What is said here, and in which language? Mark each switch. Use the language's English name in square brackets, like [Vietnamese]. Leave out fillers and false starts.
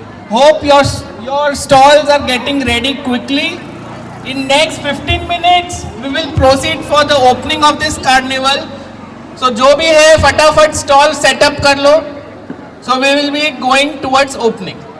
[English] Hope your stalls are getting ready quickly. In next 15 minutes, we will proceed for the opening of this carnival. [Hindi] So जो भी है फटाफट [English] stall set up [Hindi] कर लो. [English] So we will be going towards opening.